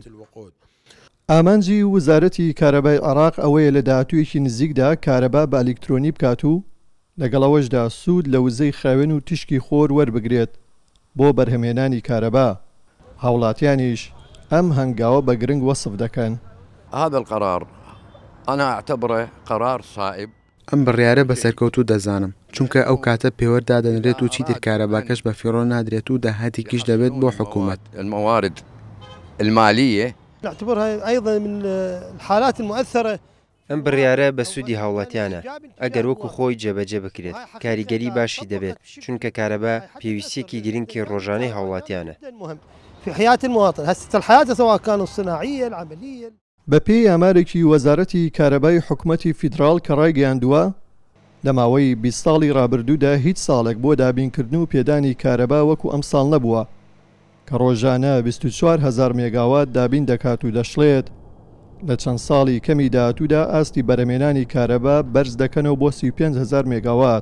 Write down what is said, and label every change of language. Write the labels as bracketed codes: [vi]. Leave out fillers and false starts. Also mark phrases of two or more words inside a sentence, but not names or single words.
[ckb] ئامانجی وزارەتی کارەبای عێراق ئەوەیە لە داهاتوویەکی نزیکدا کارەبا بە ئەلیکترۆنی بکات و لەگەڵەوەشدا سوود لە وزەی خاوێن و تشکی خۆر وەربگرێت بۆ بەرهەمهێنانی کارەبا. هاوڵاتیانیش ئەم هەنگاوە بە گرنگ وەسف دەکەن. [ar] هذا القرار أنا أعتبره قرار صائب. [ckb] ئەم بڕیارە بەسەرکەوتوو دەزانم چونکە ئەو کاتە پێوەردا دەنرێت و چیتر کارەباکەش بە فیڕۆ نادرێت و داهاتێکیش دەبێت بۆ حکوومەت. [ar] الموارد المالية نعتبرها أيضا من الحالات المؤثرة. [ckb] ئەم بڕیارە بە سوودی هاوڵاتیانە ئەگەر وەکو خۆی جێبەجێ بکرێت کاریگەری باشی دەبێت چونکە کارەبا پێویستیەکی گرنگی ڕۆژانەی هاوڵاتیانە. [ar] في حياة المواطن هسه الحياة سواء كانت الصناعية العملية. [ckb] بەپێی ئامارێکی وەزارەتی کارەبای حکوومەتی فیدراڵ کە ڕایگەیاندووە لە ماوەی 20 ساڵی ڕابردوودا هیچ ساڵێک بۆ دابینکردن و پێدانی کارەبا وەکو ئەم ساڵ نەبووە کە ڕۆژانە 24,000 مێگاوات دابین دەکات و دەشڵێت لە چەند ساڵی کەمی داهاتوودا ئاستی بەرەمێنانی کارەبا بەرز دەکەنەوە بۆ 35,000 مێگاوات.